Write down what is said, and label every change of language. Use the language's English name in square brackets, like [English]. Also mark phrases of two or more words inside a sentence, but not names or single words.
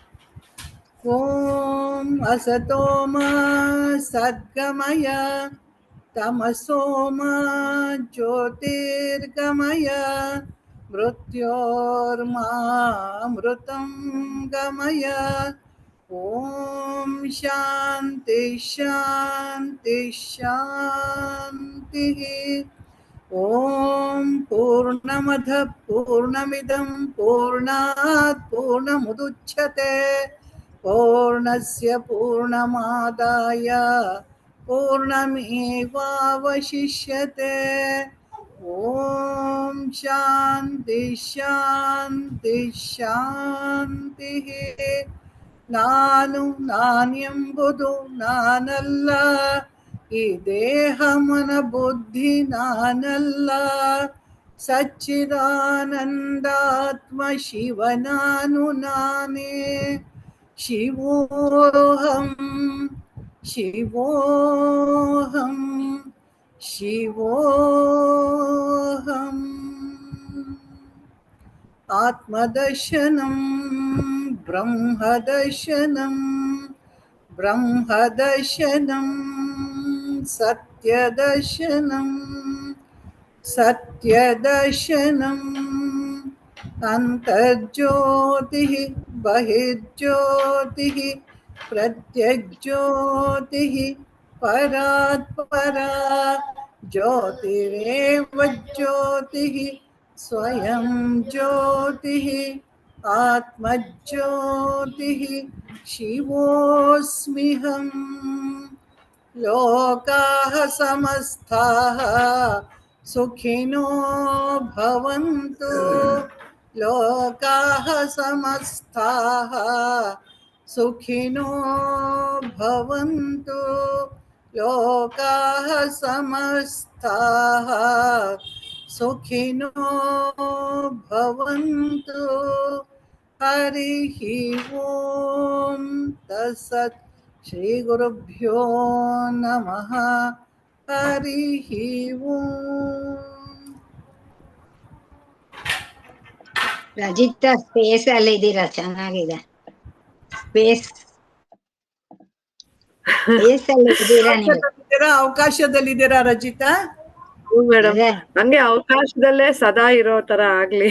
[Sanskrit] ಓಂ ಅಸತೋಮ ಸದ್ಗಮಯ ತಮಸೋಮ ಜ್ಯೋತಿರ್ಗಮಯ ಮೃತ್ಯೋರ್ಮಾಮೃತಂ ಗಮಯ. ಓಂ ಶಾಂತಿ ಶಾಂತಿ ಶಾಂತಿ. ಓಂ ಪೂರ್ಣಮದ ಪೂರ್ಣಮಿದಂ ಪೂರ್ಣಾತ್ ಪೂರ್ಣಮುದುಚ್ಯತೆ ಪೂರ್ಣಸ್ಯ ಪೂರ್ಣಮಾದಾಯ ಪೂರ್ಣಮೇವಾವಶಿಷ್ಯತೆ. ಓಂ ಶಾಂತಿ ಶಾಂತಿ ಶಾಂತಿ. [Kannada] ನಾನೆಂಬುದು ನಾನಲ್ಲ, ಈ ದೇಹ ಮನ ಬುದ್ಧಿ ನಾನಲ್ಲ, ಸಚ್ಚಿದಾನಂದಾತ್ಮ ಶಿವ ನಾನು ನಾನೇ. [Sanskrit] ಶಿವೋಹಂ ಶಿವೋಹಂ ಶಿವೋಹಂ ಆತ್ಮದರ್ಶನಂ ಬ್ರಹ್ಮದರ್ಶನಂ ಬ್ರಹ್ಮದರ್ಶನಂ ಸತ್ಯದರ್ಶನಂ ಸತ್ಯದರ್ಶನಂ ಅಂತರ್ಜ್ಯೋತಿಃ ಬಹಿರ್ಜ್ಯೋತಿಃ ಪ್ರತ್ಯಗ್ಜ್ಯೋತಿಃ ಪರಾತ್ಪರಾ ಜ್ಯೋತಿರೇವ ಜ್ಯೋತಿಃ ಸ್ವಯಂ ಜ್ಯೋತಿಃ ಆತ್ಮಜ್ಯೋತಿಃ ಶಿವೋಸ್ಮ್ಯಹಂ ಲೋಕಾಃ ಸಮಸ್ತಾಃ ಸುಖಿನೋ ಭವಂತು ಲೋಕಾಃ ಸಮಸ್ತಾಃ ಸುಖಿನೋ ಭವಂತು ಲೋಕಾಃ ಸಮಸ್ತಾಃ ಸುಖಿನೋ ಭವಂತು ಹರಿಃ ಓಂ ತತ್ಸತ್ ಶ್ರೀ ಗುರುಭ್ಯೋ ನಮಃ ಹರಿಃ ಓಂ. [Kannada] ರಜಿತಾ ಸ್ಪೇಸ್ ಅಲ್ಲಿ ಇದ್ದೀರಾ, ಚೆನ್ನಾಗಿದೆ. ಸ್ಪೇಸ್ ಅಲ್ಲಿ ಇದ್ದೀರಾ ನೀವು? ಅವಕಾಶದಲ್ಲಿದ್ದೀರಾ ರಜಿತಾ? ಮೇಡಮ್, ಅದೇ. ಹಂಗೆ ಅವಕಾಶದಲ್ಲೇ ಸದಾ ಇರೋ ತರ ಆಗ್ಲಿ.